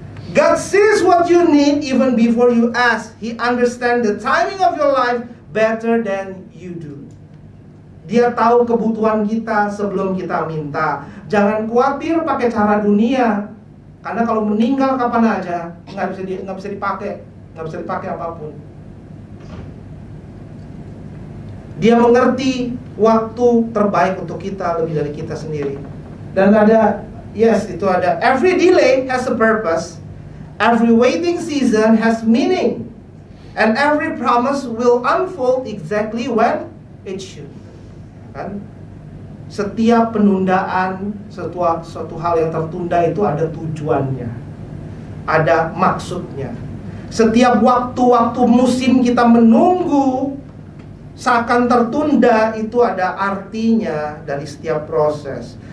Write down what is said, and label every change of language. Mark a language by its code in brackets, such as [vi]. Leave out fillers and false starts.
[en] God sees what you need even before you ask. He understands the timing of your life better than you do. [id] Dia tahu kebutuhan kita sebelum kita minta. Jangan khawatir pakai cara dunia. Karena kalau meninggal kapan aja, nggak bisa dipakai apapun. Dia mengerti waktu terbaik untuk kita lebih dari kita sendiri. Dan ada, itu ada, [en] every delay has a purpose. Every waiting season has meaning. And every promise will unfold exactly when it should. [id] Kan? Setiap penundaan, suatu hal yang tertunda itu ada tujuannya, ada maksudnya. Setiap waktu-waktu musim kita menunggu seakan tertunda, itu ada artinya dari setiap proses.